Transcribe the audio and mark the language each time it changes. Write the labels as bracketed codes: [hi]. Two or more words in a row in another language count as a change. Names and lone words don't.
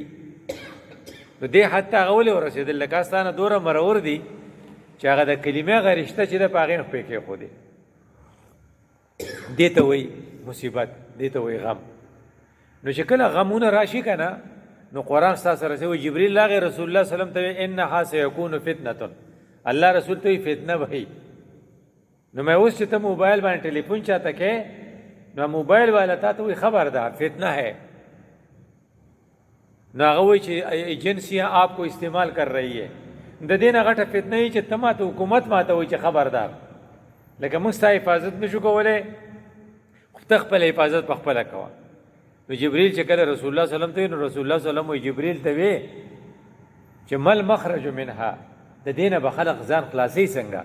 [ps] نو دې حد ته هغه ولې ورسېدل؟ لکه ستا نه دومره مرور دي چې هغه د کلمې هغه رشته چې ده په هغې نه پرې کېښودې. دې ته وایي مصیبت، دې ته وایي غم. نو چې کله غمونه راشي که نه، نو قرآن ستا سره وایي جبریل راغی رسول الله [ar] صلی الله علیه وسلم [ps] ته وایي [ar] انها سیکون فتنة، [ps] الله رسول ته وایي فتنه به وي. نو مې اوس چې ته موبایل باندې ټلیفون چاته کې، نو موبایل والا تا ته وایي خبردار [ur] فتنه ہے. [ps] نو هغه وایي چې [ur] ایجنسیاں آپ کو استعمال کر رہی ہے. [ps] د دې نه غټه فتنه وي چې ته ماته حکومت ماته وایي چې خبردار. لکه موږ ستا حفاظت نشو کولی، خو ته خپله حفاظت په خپله کوه. نو جبریل چې کله رسول الله [ar] صلی الله علیه وسلم [ps] ته وایي، نو رسول الله [ar] صلی الله علیه وسلم [ps] وایي جبریل ته وایي چې [ar] مل مخرج منها، [ps] د دې نه به خلق ځان خلاصوي څنګه؟